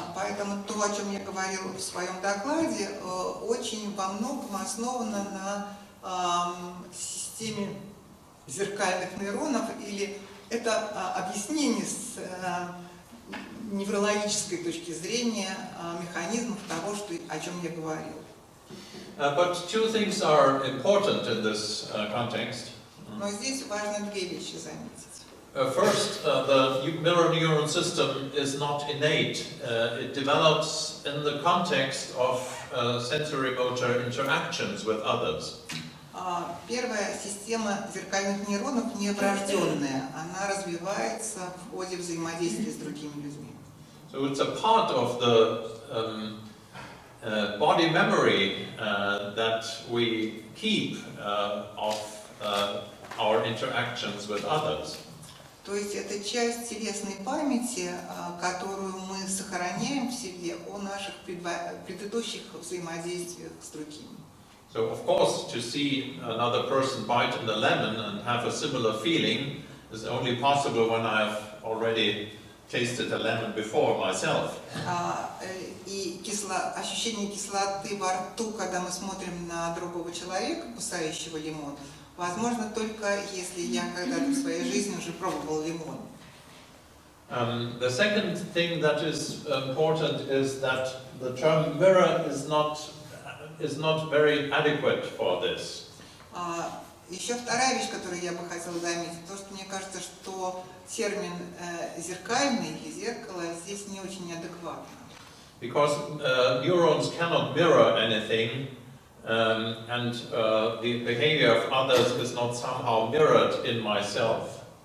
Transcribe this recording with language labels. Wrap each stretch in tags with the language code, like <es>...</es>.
<ru>Поэтому то, о чем я говорил в своем докладе, очень во многом основано на системе зеркальных нейронов, или это объяснение с неврологической точки зрения механизмов того, о чем я говорил.</ru> <en>But two things are important in this context.</en> <ru>Но здесь важно две вещи заметить.</ru> <en>First, the mirror neuron system is not innate. It develops in the context of sensory motor interactions with others.</en> <ru>Первая система зеркальных нейронов не врожденная, она развивается в ходе взаимодействия с другими людьми.</ru> <en>So it's a part of the body memory that we keep of our interactions with others.</en> <ru>То есть это часть телесной памяти, которую мы сохраняем в себе о наших предыдущих взаимодействиях с другими.</ru> <en>So of course, to see another person bite in a lemon and have a similar feeling is only possible when I've already tasted a lemon before myself.</en> <ru>И ощущение кислоты во рту, когда мы смотрим на другого человека, кусающего лимон, возможно только если я когда-то в своей жизни уже пробовал лимон.</ru> <en>The second thing that is important is that the term mirror is not very adequate for this.</en> <ru>Еще вторая вещь, которую я бы хотела заметить, то, что мне кажется, что термин зеркальный или зеркало здесь не очень адекватно.</ru> <en>Because neurons cannot mirror anything, and the behavior of others is not somehow mirrored in myself.</en>